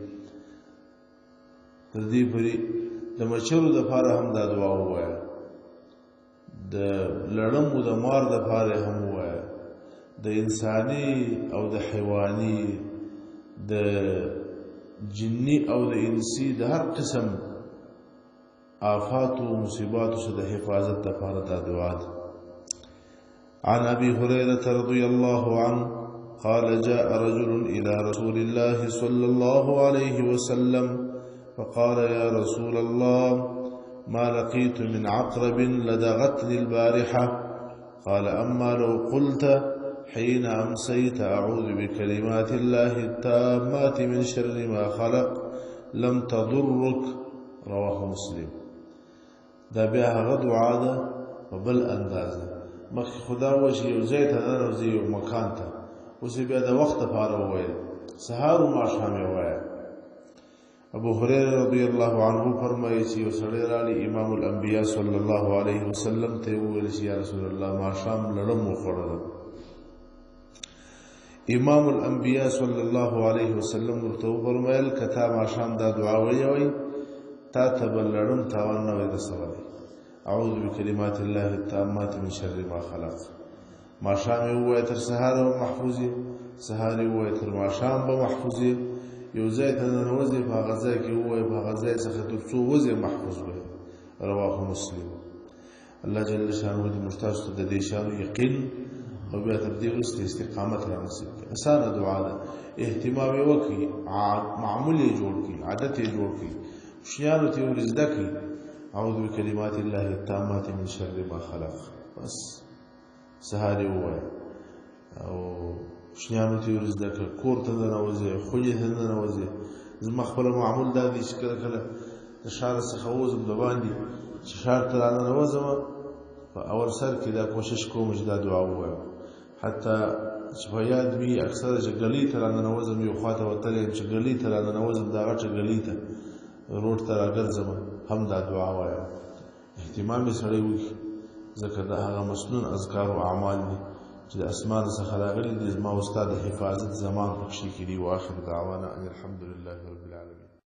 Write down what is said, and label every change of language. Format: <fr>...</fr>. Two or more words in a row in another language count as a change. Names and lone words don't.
<ps>تر دې پورې د مچرو دپاره هم دا دعا ووایه، د لړمو د مار دپاره هم ووایه، د انساني او د حیواني، د جني او د انسي، د هر قسم آفات و مصیباتو څخه د حفاظت دپاره دا دعا ده.</ps> <ar>عن ابي هريره رضي الله عنه قال: جاء رجل الى رسول الله صلى الله عليه وسلم فقال: يا رسول الله، ما لقيت من عقرب لدغتني البارحة. قال: أما لو قلت حين أمسيت أعوذ بكلمات الله التامات من شر ما خلق لم تضرك. رواه مسلم.</ar> <ps>دا بیا هغه دعا ده په بل انداز ده. مخکې خدا وایي چې یو ځای ته ننوځي، یو مکان ته، اوس بیا د وخت لپاره ووایه، سهار و ماښام یې ووایه. ابو هريره</ps> <ar>رضی الله عنه</ar> <ps>فرمایي چې یو سړی راغلی امام الانبیاء</ps> <ar>صلی الله علیه وسلم</ar> <ps>ته وویل چې</ps> <ar>یا رسول الله</ar> <ps>ماښام لړم وخوړله. امام الانبیاء</ps> <ar>صلی الله علیه وسلم</ar> <ps>ورته وفرمیل که تا ماښام دا دعا ویلې وای تا ته به لړم تاوان نه وای رسولی.</ps> <ar>اعوذ بکلمات الله التامات من شر ما خلق.</ar> <ps>ماښام یې ووایه تر سهاره به محفوظ یې، سهار یې ووایه تر ماښام به محفوظ یې، یو ځای ته ننوځې په هغه ځای کې ووایه په هغه ځای څخه تر څو وځې محفوظ وي.</ps> <ar>رواه مسلم.</ar> <ps>الله جل شانه دې موږ تاسو ته د دې شیانو یقین او بیا تر دې وروسته استقامت را نصیب کړي. اسانه دعا ده، اهتمام یې وکړي، معمول یې جوړ کړي، عادت یې جوړ کړي، شیانو ته یې ور زده کړي.</ps> <ar>اعوذ بکلمات الله التامات من شر ما خلق،</ar> <ps>بس سهار یې ووایه او شیانو ته ور زده کړه، کور ته ننوځې، خونې ته ننوځې. زما خپله معمول دا دی چې کله کله د ښار څخه ووځم د باندې چې ښار ته راننوځم، په اول سر کې دا کوشش کوم چې دا دعا ووایم، حتی چې په یاد وي اکثره چې ګلۍ ته راننوځم، یو خوا ته وتلی یم چې ګلۍ ته راننوځم، دا غټه ګلۍ ته روډ ته راګرځم هم دا دعا وایم. اهتمام یې سړی وکړي، ځکه دا هغه مسنون اذکار و اعمال دي چې د اسمان څخه راغلي دي. زما استاد حفاظت زمان پکښې کړي.</ps> <ar>واخر دعوانا ان الحمد لله رب العالمین.</ar>